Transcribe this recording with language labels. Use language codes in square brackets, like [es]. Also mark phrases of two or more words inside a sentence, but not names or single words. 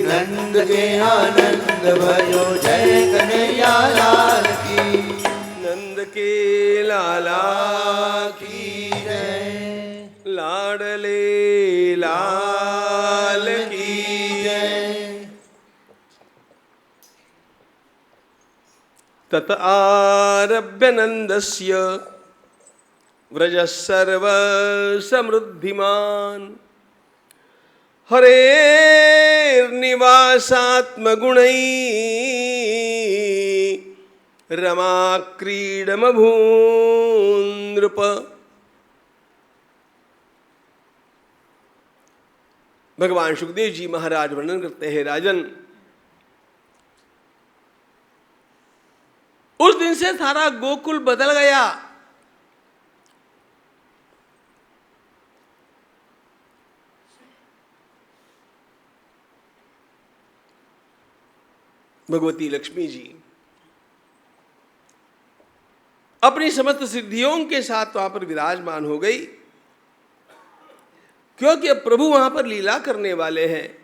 [hi] नंद के आनंद भयो जय कन्हैया लाल की। नंद के लाला की जय। लाडले लाल की जय। [sa] तत आरभ्य नंदस्य व्रज सर्व समृद्धिमान। हरेर्निवासात्मगुणै रमा क्रीडमभून्नृप। [hi] भगवान सुखदेव जी महाराज वर्णन करते हैं, राजन उस दिन से सारा गोकुल बदल गया। भगवती लक्ष्मी जी अपनी समस्त सिद्धियों के साथ वहां पर विराजमान हो गई, क्योंकि अब प्रभु वहां पर लीला करने वाले हैं।